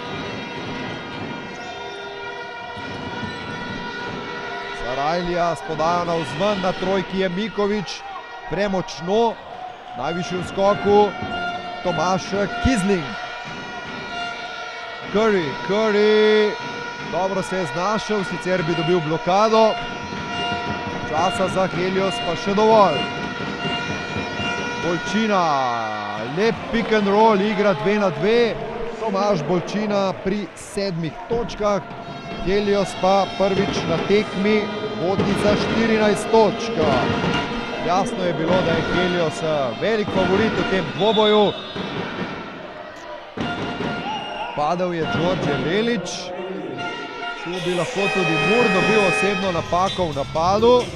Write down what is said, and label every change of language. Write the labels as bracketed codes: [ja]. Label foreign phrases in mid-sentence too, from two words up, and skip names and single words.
[sl] Sarajlija s podajo navzven, na trojki je Miković, premočno, najvišji v skoku Tomaš Kizling. Curry, dobro se je znašel, sicer bi dobil blokado, časa za Helios pa še dovolj. Bolčina, lep [en] pick and roll, [sl] igra 2 na 2, Tomaž Bolčina pri 7 točkah, Helios pa prvič na tekmi vodi za 14 točk. Jasno je bilo, da je Helios velik favorit v tem dvoboju. Padel je Đorđe Lelić, tu bi lahko tudi Mur dobil osebno napako v napadu.